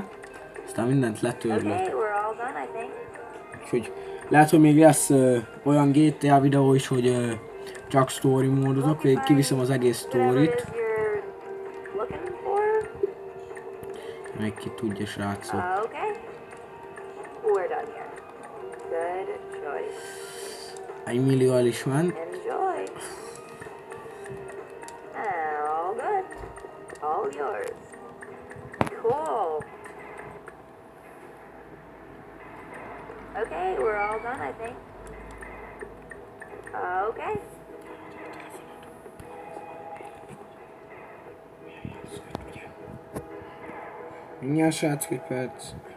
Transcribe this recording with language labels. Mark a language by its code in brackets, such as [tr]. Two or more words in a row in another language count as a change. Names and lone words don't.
[hu] Aztán mindent letörlök. Úgyhogy lehet, hogy még lesz olyan GTA videó is, hogy csak story módozok, vagy kiviszem az egész storyt. Meg ki tudja, srácok. 1 millió el is ment. [en] All yours. Cool. Okay, we're all done, I think. Okay. [hu] Mindjárt, srácok, egy perc.